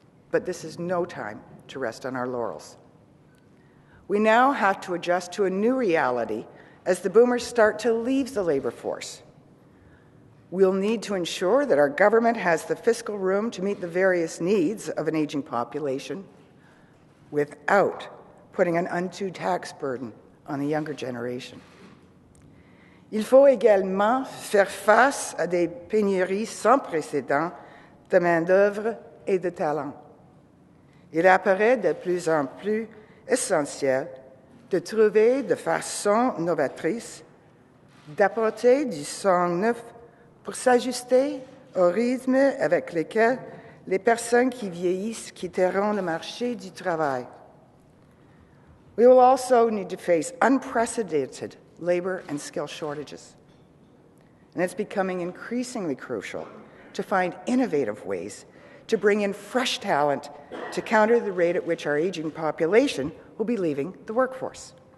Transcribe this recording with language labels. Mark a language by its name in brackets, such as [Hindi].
[English] But this is no time to rest on our laurels. We now have to adjust to a new reality as the boomers start to leave the labor force. We'll need to ensure that our government has the fiscal room to meet the various needs of an aging population without putting an undue tax burden on the younger generation. [French] Il faut également faire face à des pénuries sans précédent de main-d'œuvre et de talent. Il apparaît de plus en plus essentiel de trouver de façon novatrice, d'apporter du sang neuf pour s'ajuster au rythme avec lequel les personnes qui vieillissent quitteront le marché du travail. [English] We will also need to face unprecedented labor and skill shortages. And it's becoming increasingly crucial to find innovative ways to bring in fresh talent to counter the rate at which our aging population will be leaving the workforce.